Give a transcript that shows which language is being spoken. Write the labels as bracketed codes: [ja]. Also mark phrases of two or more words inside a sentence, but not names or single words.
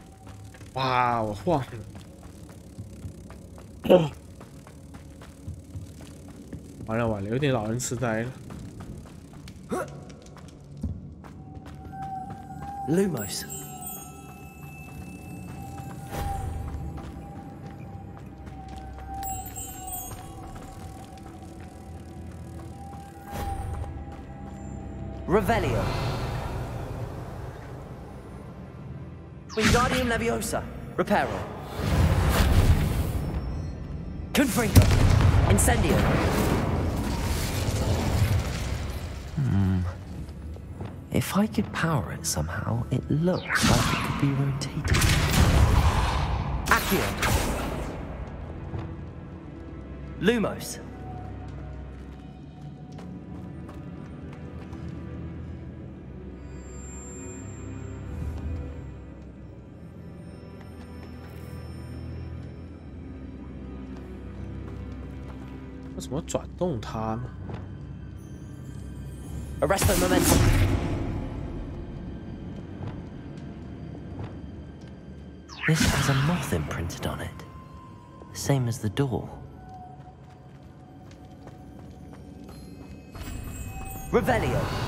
[zh] 哇，我晃了。完了，有点老人痴呆了。 [la] Lumos. Revelio. Wingardium Leviosa. Reparo. Confringo. Incendio. [en] If I could power it somehow, it looks like it could be rotated. [la] Accio. Lumos. [zh] What 为什么转动它呢 [la] ？Arresto momentum. [en] This has a moth imprinted on it, same as the door. [la] Revelio.